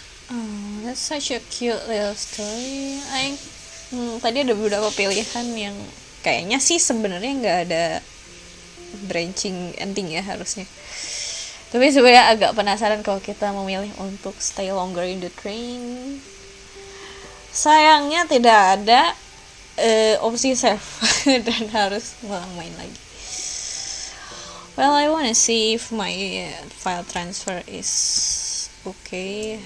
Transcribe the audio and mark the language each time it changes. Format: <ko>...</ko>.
<en>Oh, that's such a cute little story.</en> <id>Tadi ada beberapa pilihan yang kayaknya sih sebenarnya nggak ada</id> <en>branching ending</en> <id>ya harusnya. Tapi sebenarnya agak penasaran kalau kita memilih untuk</id> <en>stay longer in the train.</en> <id>Sayangnya tidak ada opsi save dan harus ngulang main lagi.</id> <en>Well, I wanna see if my file transfer is okay.</en>